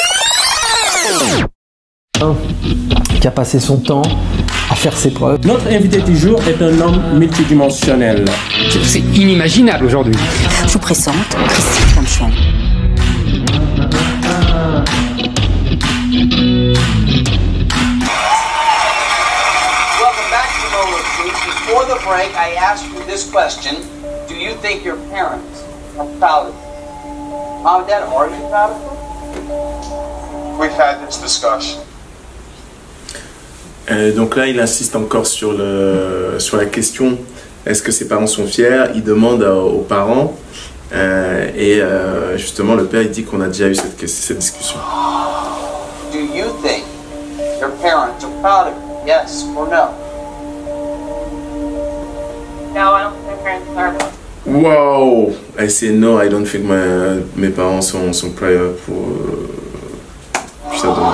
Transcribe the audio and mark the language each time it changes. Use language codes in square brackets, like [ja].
[fr] quelqu'un qui a passé son temps à faire ses preuves. Notre invité du jour est un homme multidimensionnel. C'est inimaginable aujourd'hui. Je vous présente Christine Conchon. [en] Welcome back to the Moment of Truth. Before the break, I asked you this question. Do you think your parents are proud of you? Mom and Dad, are you proud of them? We've had this discussion. [fr] Donc là, il insiste encore sur la question, est-ce que ses parents sont fiers? Il demande aux parents, et justement, le père, il dit qu'on a déjà eu cette discussion. [en] Do you think your parents are proud of you? Yes or no? No, I don't think my parents are. Wow! I say no, I don't think [fr] mes parents sont [en] proud [fr] pour ça.